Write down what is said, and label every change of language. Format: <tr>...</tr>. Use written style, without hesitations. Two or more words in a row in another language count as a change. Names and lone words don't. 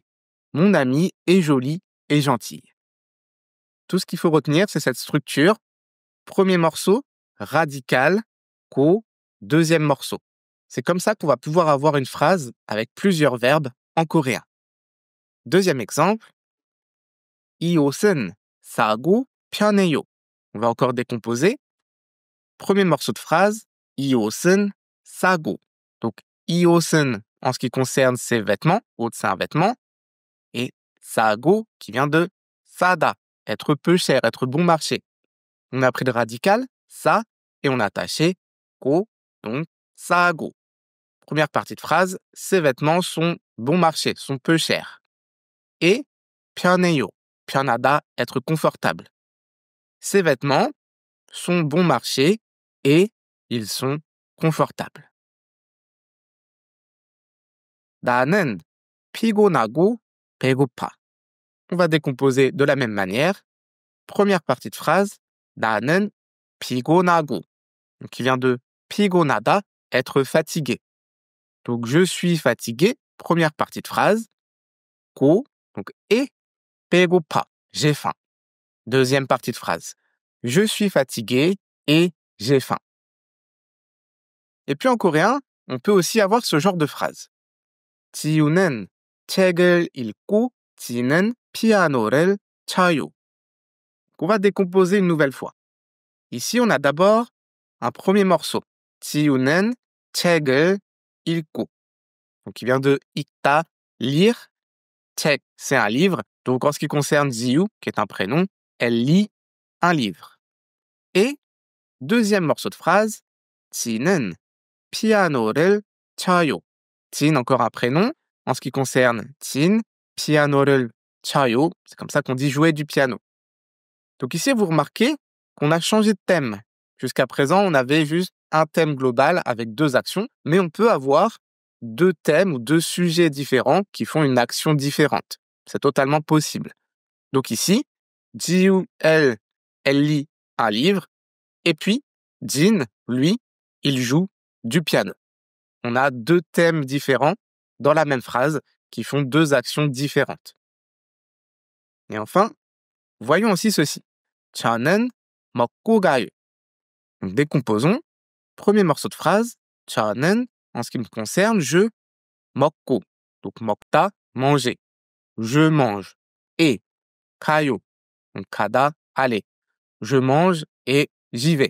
<fr>Mon amie est jolie et gentille. Tout ce qu'il faut retenir, c'est cette structure. Premier morceau, radical, ko, deuxième morceau. C'est comme ça qu'on va pouvoir avoir une phrase avec plusieurs verbes en coréen. Deuxième exemple,</fr> <ko>이 옷은 싸고 편해요.</ko> <fr>On va encore décomposer. Premier morceau de phrase,</fr> <ko>이 옷은 싸고.</ko> <fr>Donc,</fr> <ko>이 옷은,</ko> <fr>en ce qui concerne ses vêtements, 옷 c'est un vêtement, et 싸고 qui vient de 싸다, être peu cher, être bon marché. On a pris le radical, ça, et on a attaché go, donc 싸고. Première partie de phrase, ces vêtements sont bon marché, sont peu chers.</fr> <ko>Et 편해요, 편하다,</ko> <fr>être confortable. Ces vêtements sont bon marché et ils sont confortables.</fr> <ko>나는 피곤하고 배고파.</ko> <fr>On va décomposer de la même manière. Première partie de phrase,</fr> <ko>나는 피곤하고,</ko> <fr>qui vient de 피곤하다, être fatigué. Donc, je suis fatigué, première partie de phrase. 고, donc et 배고파, j'ai faim. Deuxième partie de phrase. Je suis fatigué et j'ai faim. Et puis en coréen, on peut aussi avoir ce genre de phrase.</fr> <ko>지우는 책을 읽고 지는 피아노를 쳐요.</ko> <fr>On va décomposer une nouvelle fois. Ici, on a d'abord un premier morceau.</fr> <ko>지우는 책을 읽고.</ko> <fr>Donc, qui vient de 읽다, lire. 책, c'est un livre. Donc, en ce qui concerne Ziyu, qui est un prénom, elle lit un livre. Et deuxième morceau de phrase,</fr> <ko>지는 피아노를 쳐요. 진,</ko> <fr>encore un prénom. En ce qui concerne 진,</fr> <ko>피아노를 쳐요,</ko> <fr>c'est comme ça qu'on dit jouer du piano. Donc ici, vous remarquez qu'on a changé de thème. Jusqu'à présent, on avait juste un thème global avec deux actions, mais on peut avoir deux thèmes ou deux sujets différents qui font une action différente. C'est totalement possible. Donc ici, Jiu, elle lit un livre, et puis Jin, lui, il joue du piano. On a deux thèmes différents dans la même phrase qui font deux actions différentes. Et enfin, voyons aussi ceci.</fr> <ko>저는 먹고 가요.</ko> <fr>Donc, décomposons. Premier morceau de phrase. 저는, en ce qui me concerne, je 먹고. Donc 먹다, manger. Je mange. Et 가요. Donc 가다, aller. Je mange et j'y vais.</fr>